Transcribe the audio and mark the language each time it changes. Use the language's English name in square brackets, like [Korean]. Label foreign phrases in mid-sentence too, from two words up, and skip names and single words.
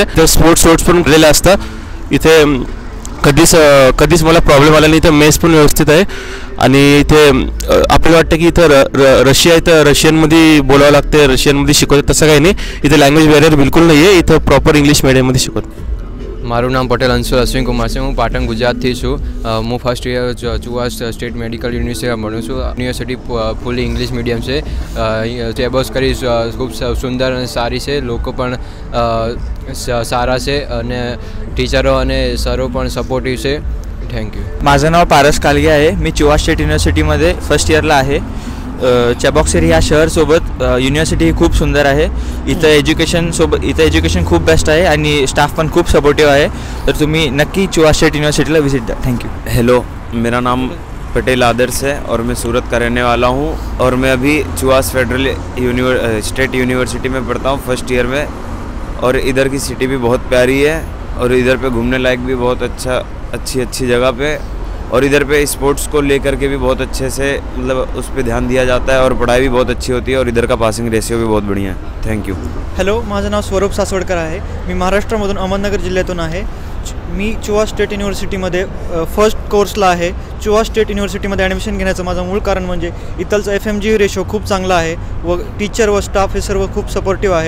[Marathi] तर स्पोर्ट्स पण दिलेलं असतं. इथे कधीच मला प्रॉब्लेम आला नाही. इथं मेस पण व्यवस्थित आहे आणि इथे आपल्याला वाटतं की इथं रशियनमध्ये बोलावं लागते, रशियनमध्ये शिकवतात, तसं काही नाही. इथे [English] language barrier [Marathi] बिलकुल नाही आहे. इथं प्रॉपर इंग्लिश મીડિયમमध्ये शिकवतात. [Gujarati] મારું નામ પટેલ અંશુલ અશ્વિન કુમાર છે. હું પાટણ ગુજરાતથી છું. હું ફર્સ્ટ યર ચુવા સ્ટેટ મેડિકલ યુનિવર્સિટીમાં ભણું છું. યુનિવર્સિટી [English] fully English medium [Gujarati] છે. ચેબોક્સ કરી ખૂબ સુંદર અને સારી છે. લોકો પણ સારા છે અને ટીચરો અને સરો પણ સપોર્ટિવ છે. [English] thank you. [Marathi] माझं नाव पारस कालगे आहे. मी चिवा स्टेट युनिव्हर्सिटीमध्ये फर्स्ट इयरला आहे. चेबॉक्सरी ह्या शहरसोबत युनिव्हर्सिटी ही खूप सुंदर आहे. इथं एज्युकेशन खूप बेस्ट आहे आणि स्टाफ पण खूप सपोर्टिव्ह आहे. तर तुम्ही नक्की चिवा स्टेट युनिव्हर्सिटीला विजिट द्या. [English] थँक्यू. [Hindi] हेलो, मेरा नाम पटेल आदर्श है और मैं सूरत का रहने वाला हूँ और मैं अभी चुवास फेडरल स्टेट यूनिवर्सिटी में पढ़ता हूँ [English] first year [Hindi] में. और इधर की सिटी भी बहुत प्यारी है और इधर पे घूमने लायक भी बहुत अच्छी जगह पे. और इधर पे स्पोर्ट्स को लेकर के भी बहुत अच्छे से मतलब उस पर ध्यान दिया जाता है और पढ़ाई भी बहुत अच्छी होती है और इधर का [English] passing ratio [Hindi] भी बहुत बढ़िया है. [English] थँक्यू. [Marathi] हॅलो, माझं नाव स्वरूप सासवडकर आहे. मी महाराष्ट्रामधून अहमदनगर जिल्ह्यातून आहे. मी चुवा स्टेट युनिव्हर्सिटीमध्ये फर्स्ट कोर्सला आहे. चुवा स्टेट युनिव्हर्सिटीमध्ये ॲडमिशन घेण्याचं माझं मूळ कारण म्हणजे इथलचं FMG रेशो खूप चांगला आहे व टीचर व स्टाफ हे सर्व खूप सपोर्टिव्ह आहेत.